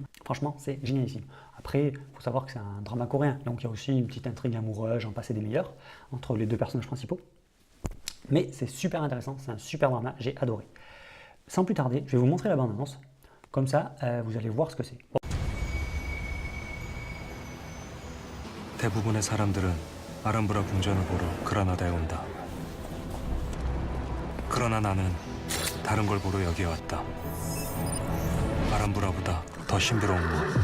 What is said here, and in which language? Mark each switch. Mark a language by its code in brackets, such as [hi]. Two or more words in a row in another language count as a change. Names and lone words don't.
[fr] Franchement, c'est génialissime. Après, il faut savoir que c'est un drama coréen. Donc, il y a aussi une petite intrigue amoureuse, j'en passe et des meilleurs, entre les deux personnages principaux. Mais c'est super intéressant, c'est un super drama, j'ai adoré. Sans plus tarder, je vais vous montrer la bande-annonce. Comme ça, vous allez voir ce que c'est. [ko] 대부분의 사람들은 아람브라 궁전을 보러 그라나다에 온다. 그러나 나는 다른 걸 보러 여기에 왔다. 아람브라보다 더 신비로운 곳.